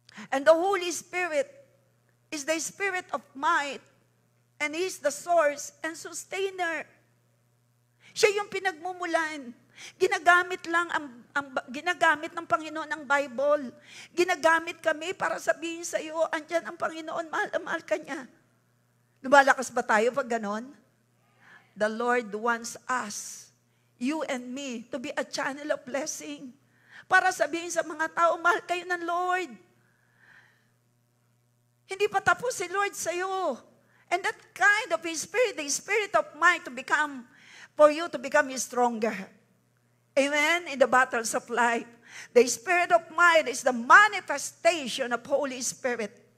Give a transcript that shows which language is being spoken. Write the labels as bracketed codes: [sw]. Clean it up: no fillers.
[en] And the Holy Spirit is the Spirit of might, and He is the source and sustainer. [tl] Siya yung pinagmumulan. Ginagamit lang ginagamit ng Panginoon ang Bible. Ginagamit kami para sabihin sa iyo, andyan ang Panginoon, mahal na mahal ka niya. Lumalakas ba tayo pag ganon? [en] The Lord wants us, you and me, to be a channel of blessing. [tl] Para sabihin sa mga tao, mahal kayo ng Lord. Hindi pa tapos si Lord sa iyo. [en] And that kind of His Spirit, the Spirit of might for you to become stronger. Amen? In the battles of life. The Spirit of might is the manifestation of Holy Spirit.